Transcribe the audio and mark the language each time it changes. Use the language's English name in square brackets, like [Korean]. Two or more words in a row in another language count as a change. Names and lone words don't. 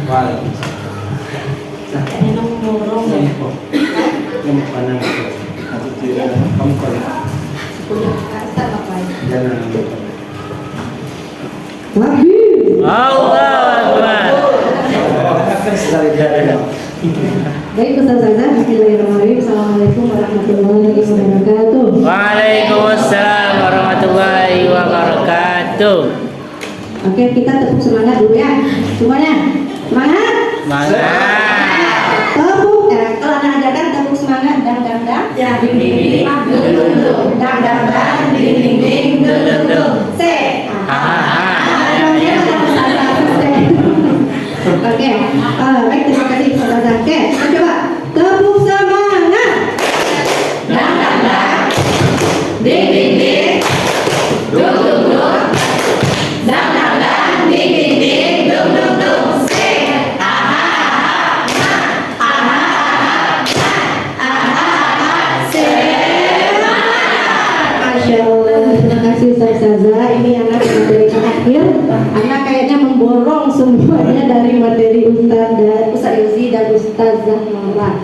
[Arabic] الله أكبر. [Indonesian] Baik Ustazah, [Arabic] بسم الله الرحمن الرحيم. السلام عليكم ورحمة الله وبركاته. وعليكم السلام ورحمة الله وبركاته. [Indonesian] Oke, kita tepuk semangat dulu ya. Semuanya, semangat. Semangat. Tepuk, kalau anak ajakan tepuk semangat, dang dang dang. Ya, ding ding ding, dung dung, dang dang dang, ding ding ding, dung dung. Se. Oke, baik, terima kasih Ustazah. Oke, kita coba tepuk semangat. Dang dang dang, ding ding ding, dung dung dung. Dang dang dang, ding ding ding, dung dung dung. Se. [Arabic] ما شاء الله, [Indonesian] terima kasih Ustazah. Ini anak materi terakhir. Anak kayaknya memborong semuanya dari materi Ustaz Yuzi dan Ustazah Nora.